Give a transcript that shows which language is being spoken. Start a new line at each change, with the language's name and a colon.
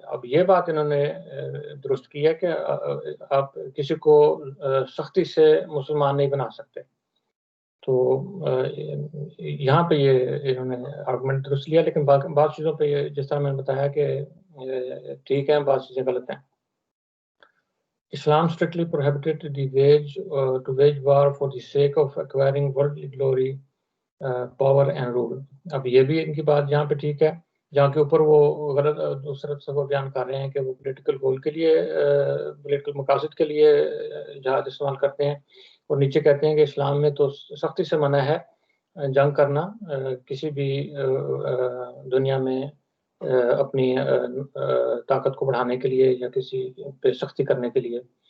Urdu: اب یہ بات انہوں نے درست کی ہے کہ آپ کسی کو سختی سے مسلمان نہیں بنا سکتے. تو یہاں پہ یہ انہوں نے آرگومنٹ درست لیا, لیکن بعض چیزوں پہ یہ جس طرح میں نے بتایا کہ ٹھیک ہے, بعض چیزیں غلط ہیں.
English: Islam strictly prohibited the to wage war for the sake of acquiring worldly glory, power and rule.
Urdu: اب یہ بھی ان کی بات یہاں پہ ٹھیک ہے, جہاں کے اوپر وہ غلط دوسرے تصور بیان کر رہے ہیں کہ وہ پولیٹیکل گول کے لیے, پولیٹیکل مقاصد کے لیے جہاد استعمال کرتے ہیں, اور نیچے کہتے ہیں کہ اسلام میں تو سختی سے منع ہے جنگ کرنا کسی بھی دنیا میں اپنی طاقت کو بڑھانے کے لیے یا کسی پہ سختی کرنے کے لیے.